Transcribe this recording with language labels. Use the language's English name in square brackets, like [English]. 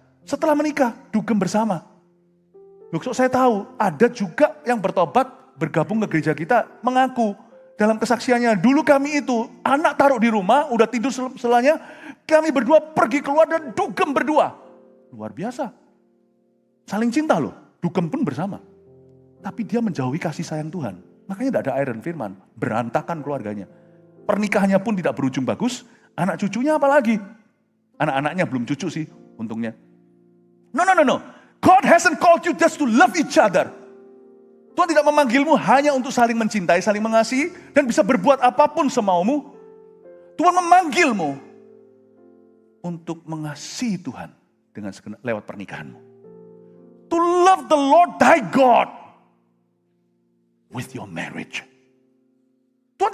[Indonesian] Setelah menikah, dugem bersama. Loh, saya tahu ada juga yang bertobat, bergabung ke gereja kita, mengaku dalam kesaksiannya, dulu kami itu anak taruh di rumah, udah tidur selanya, kami berdua pergi keluar dan dugem berdua. Luar biasa. Saling cinta loh, dugem pun bersama. Tapi dia menjauhi kasih sayang Tuhan. Makanya tidak ada air dan firman, berantakan keluarganya. Pernikahannya pun tidak berujung bagus, anak cucunya apalagi. Anak-anaknya belum cucu sih, untungnya. [English] No. God hasn't called you just to love each other. [Indonesian] Tuhan tidak memanggilmu hanya untuk saling mencintai, saling mengasihi, dan bisa berbuat apapun semaumu. Tuhan memanggilmu untuk mengasihi Tuhan dengan lewat pernikahanmu. [English] To love the Lord thy God with your marriage. Tuhan